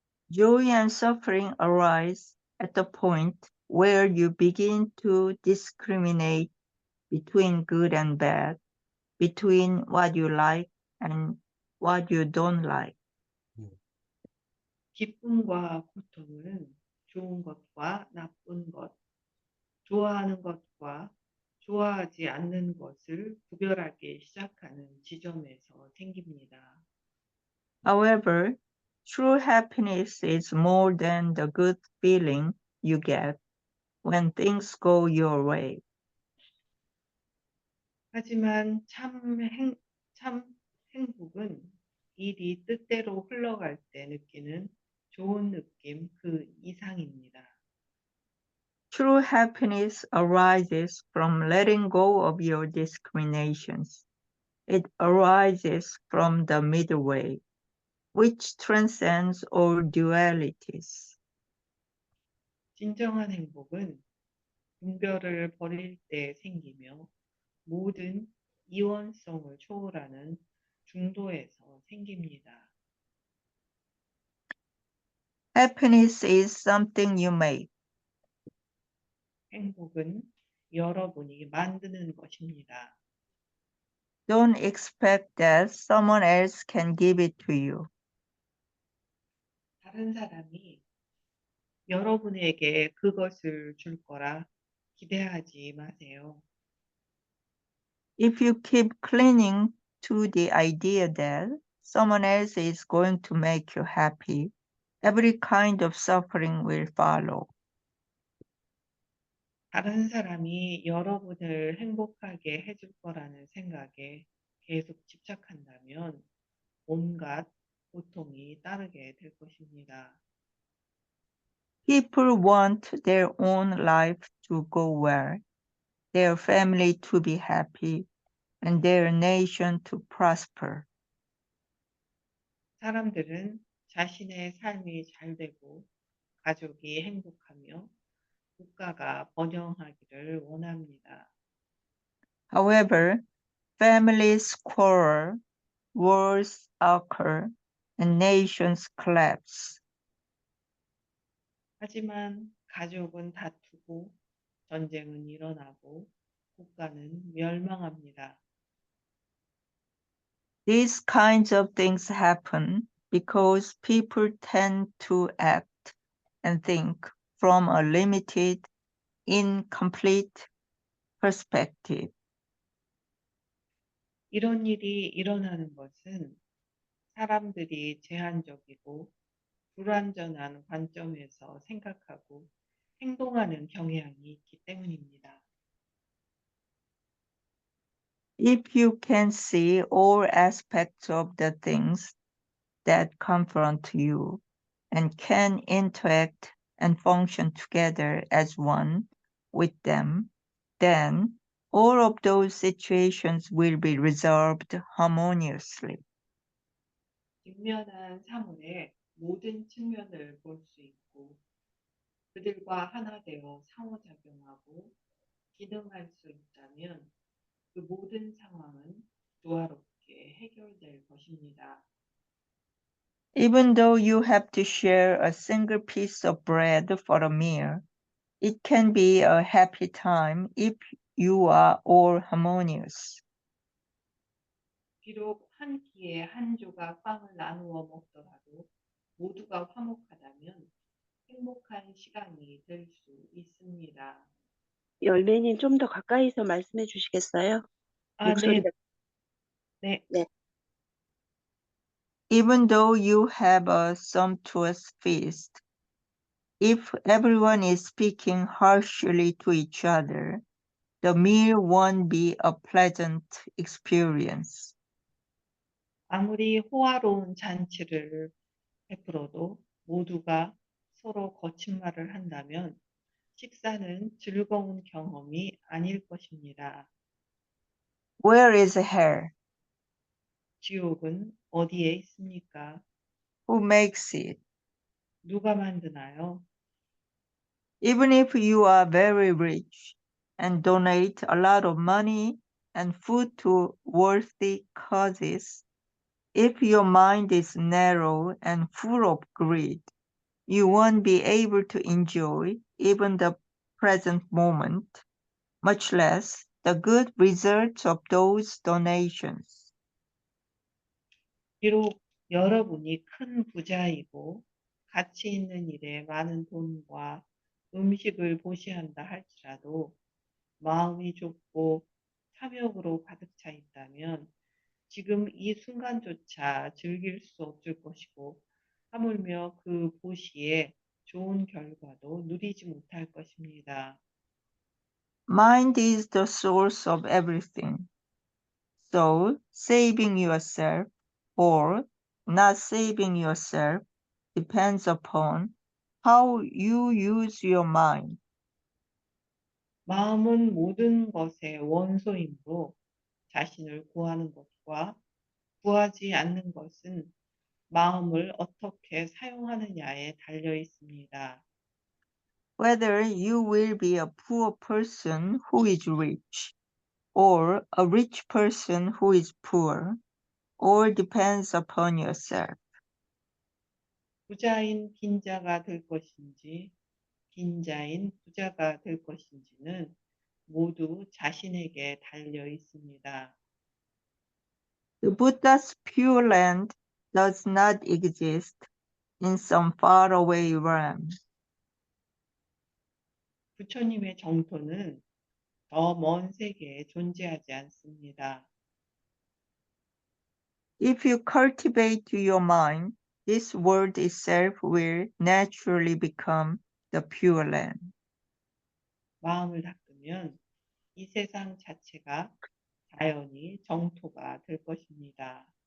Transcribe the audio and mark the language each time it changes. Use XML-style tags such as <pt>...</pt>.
<en>Joy and suffering arise at the point where you begin to discriminate between good and bad, between what you like and what you don't like.</en> <ko>기쁨과 고통은 좋은 것과 나쁜 것, 좋아하는 것과 좋아하지 않는 것을 구별하기 시작하는 지점에서 생깁니다.</ko> <en>However, true happiness is more than the good feeling you get when things go your way.</en> <ko>하지만 참 행복은 일이 뜻대로 흘러갈 때 느끼는 좋은 느낌 그 이상입니다.</ko> <en>True happiness arises from letting go of your discriminations. It arises from the middle way, which transcends all dualities.</en> <ko>진정한 행복은 분별을 버릴 때 생기며 모든 이원성을 초월하는 중도에서 생깁니다.</ko> <en>Happiness is something you make.</en> <ko>행복은 여러분이 만드는 것입니다.</ko> <en>Don't expect that someone else can give it to you.</en> <ko>다른 사람이 여러분에게 그것을 줄 거라 기대하지 마세요.</ko> <en>If you keep clinging to the idea that someone else is going to make you happy, every kind of suffering will follow.</en> <ko>다른 사람이 여러분을 행복하게 해줄 거라는 생각에 계속 집착한다면 온갖 고통이 따르게 될 것입니다.</ko> <en>People want their own life to go well, their family to be happy, and their nation to prosper.</en> <ko>사람들은 자신의 삶이 잘 되고 가족이 행복하며 국가가 번영하기를 원합니다.</ko> <en>However, families quarrel, wars occur, and nations collapse.</en> <ko>하지만 가족은 다투고 전쟁은 일어나고 국가는 멸망합니다.</ko> <en>These kinds of things happen because people tend to act and think from a limited, incomplete perspective.</en> <ko>이런 일이 일어나는 것은 사람들이 제한적이고 불완전한 관점에서 생각하고 행동하는 경향이 있기 때문입니다.</ko> <en>If you can see all aspects of the things that confront you and can interact and function together as one with them, then all of those situations will be resolved harmoniously.</en> <ko>직면한 사물의 모든 측면을 볼 수 있고 그들과 하나 되어 상호작용하고 기능할 수 있다면 그 모든 상황은 조화롭게 해결될 것입니다.</ko> <en>Even though you have to share a single piece of bread for a meal, it can be a happy time if you are all harmonious.</en> <ko>비록 한 끼에 한 조각 빵을 나누어 먹더라도 모두가 화목하다면 행복한 시간이 될 수 있습니다. 열매님 좀 더 가까이서 말씀해 주시겠어요? 네. 목소리가 네. 네.</ko> <en>Even though you have a sumptuous feast, if everyone is speaking harshly to each other, the meal won't be a pleasant experience.</en> <ko>아무리 호화로운 잔치를 베풀어도 모두가 서로 거짓말을 한다면 식사는 즐거운 경험이 아닐 것입니다.</ko> <en>Where is hell?</en> <ko>지옥은 어디에 있습니까?</ko> <en>Who makes it?</en> <ko>누가 만드나요?</ko> <en>Even if you are very rich and donate a lot of money and food to worthy causes, if your mind is narrow and full of greed, you won't be able to enjoy even the present moment, much less the good results of those donations.</en> <ko>비록 여러분이 큰 부자이고 가치 있는 일에 많은 돈과 음식을 보시한다 할지라도 마음이 좁고 탐욕으로 가득 차 있다면 지금 이 순간조차 즐길 수 없을 것이고 하물며 그 보시에 좋은 결과도 누리지 못할 것입니다.</ko> <en>Mind is the source of everything. So, saving yourself or not saving yourself depends upon how you use your mind.</en> <ko>마음은 모든 것의 원소이므로 자신을 구하는 것과 구하지 않는 것은 마음을 어떻게 사용하느냐에 달려 있습니다.</ko> <en>Whether you will be a poor person who is rich or a rich person who is poor, all depends upon yourself.</en> <ko>부자인 빈자가 될 것인지 빈자인 부자가 될 것인지는 모두 자신에게 달려 있습니다.</ko> <en>The Buddha's Pure Land does not exist in some faraway realm.</en> <ko>부처님의 정토는 더 먼 세계에 존재하지 않습니다.</ko> <en>If you cultivate your mind, this world itself will naturally become the Pure Land.</en> <ko>마음을 닦으면 이 세상 자체가 자연히 정토가 될 것입니다.</ko>